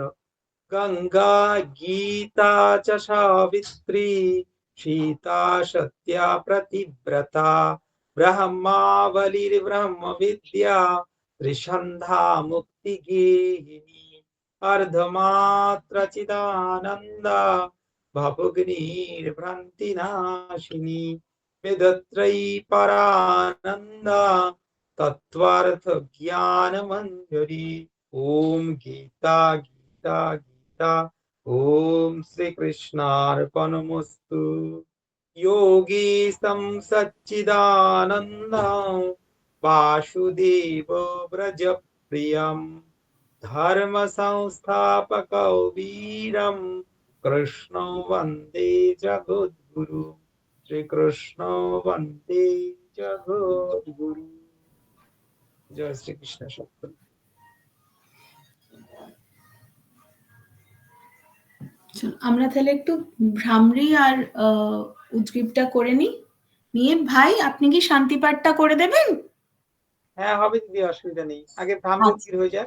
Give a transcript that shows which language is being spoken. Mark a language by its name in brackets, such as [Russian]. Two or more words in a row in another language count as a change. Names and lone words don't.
[Sanskrit] গঙ্গা গীতা চ সাবিত্রী সীতা সত্যা প্রতিব্রতা ব্রহ্মাবলির্ব্রহ্ম বিদ্যা ত্রিসন্ধ্যা মুক্তি গেহিনী অর্ধমাত্র চিদানন্দ ভবগ্নির্ভ্রান্তি নাশিনী বেদত্রয়ী পরানন্দ তত্ত্বার্থ জ্ঞান মঞ্জরি। ওম গীতা গীতা গীতা। ওম শ্রীকৃষ্ণার্পণমস্তু। योगी सच्चिदानंद वासुदेव व्रज प्रियम धर्म संस्थापक वीरम कृष्ण वंदे जगद्गुरु। श्री कृष्ण वंदे जगद्गुरु। जय श्री कृष्ण। सत्य [Bangla] আমরা তাহলে একটু ভ্রামরি আর উদ্গ্রীবটা করে নিয়ে ভাই আপনি কি শান্তি পাঠটা করে দেবেন? হ্যাঁ হবে দিদি, অসুবিধা নেই, আগে ভ্রামরি উদ্গীর হয়ে যায়।